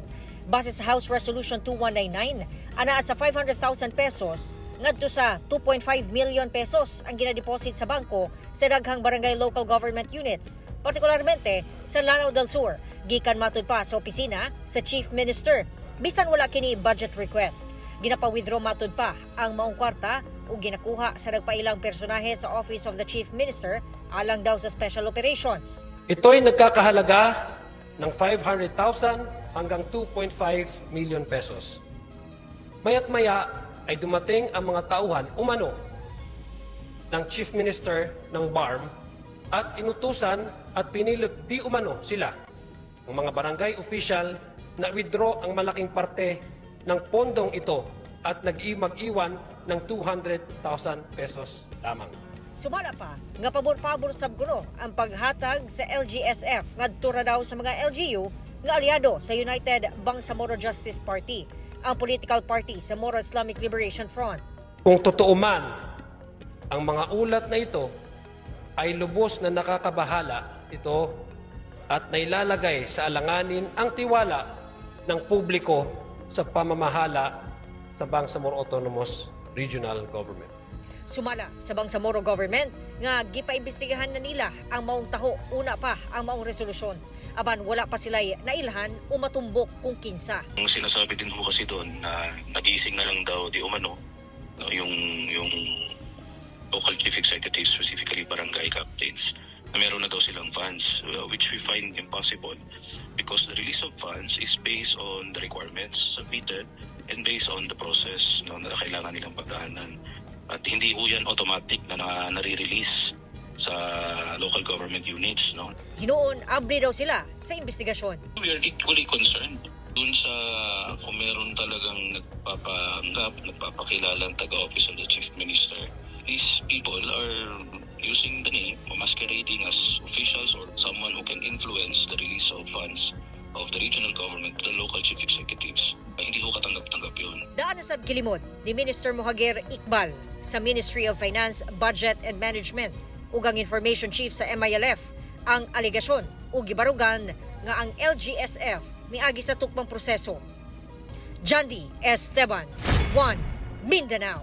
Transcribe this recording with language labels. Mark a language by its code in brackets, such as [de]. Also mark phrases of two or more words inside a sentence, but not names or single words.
[ceb] Base sa House Resolution 2199, anaa sa 500,000 pesos ngadto sa 2.5 million pesos ang ginadeposit sa bangko sa daghang barangay [en] local government units, [ceb] partikularmente sa Lanao del Sur, gikan matud pa sa opisina sa Chief Minister. Bisan wala kini [en] budget request, [ceb] ginapa-withdraw matud pa ang maong kwarta o ginakuha sa nagpailang personahe sa Office of the Chief Minister alang daw sa [en] special operations. [tl] Ito'y nagkakahalaga ng 500,000 hanggang 2.5 million pesos. Maya't maya ay dumating ang mga tauhan umano ng Chief Minister ng BARMMt at inutusan at pinilit di umano sila, ang mga barangay official, na withdraw ang malaking parte ng pondong ito at mag-iwan ng 200,000 pesos lamang. [ceb] Sumala pa nga pabor-pabor sab kuno ang paghatag sa LGSF ngadto ra daw sa mga LGU nga aliado sa United Bangsamoro Justice Party, ang political party sa Moro Islamic Liberation Front. [tl] Kung totoo man ang mga ulat na ito ay lubos na nakakabahala ito at nailalagay sa alanganin ang tiwala ng publiko sa pamamahala sa Bangsamoro Autonomous Regional Government. [ceb] Sumala sa Bangsamoro Government nga gipaimbestigahan na nila ang maong taho una pa ang maong resolusyon. Aban wala pa sila'y nailhan o matumbok kung kinsa. [tl] Ang sinasabi din ko kasi doon na nagising na lang daw di umano no, yung [en] local chief executives, specifically barangay captains, [tl] na meron na daw silang funds, [en] which we find impossible because the release of funds is based on the requirements submitted and based on the process [tl] no, na kailangan nilang pagdaanan. At hindi po yan automatic na nare-release sa [en] local government units. [tl] No? [ceb] Hinoon, abri daw sila sa investigasyon. [en] We are equally concerned [tl] dun sa kung meron talagang nagpapakilalang taga-office of the Chief Minister. [en] These people are using the name, masquerading as officials or someone who can influence the release of funds of the regional government to the local chief executives. [tl] Hindi ko katanggap-tanggap yun. [ceb] Daan na sab kilimod ni Minister Mohager Iqbal sa Ministry of Finance, Budget and Management ug ang Information Chief sa MILF ang alegasyon o gibarugan nga ang LGSF miagi sa tukmang proseso. John D. Esteban, 1 Mindanao.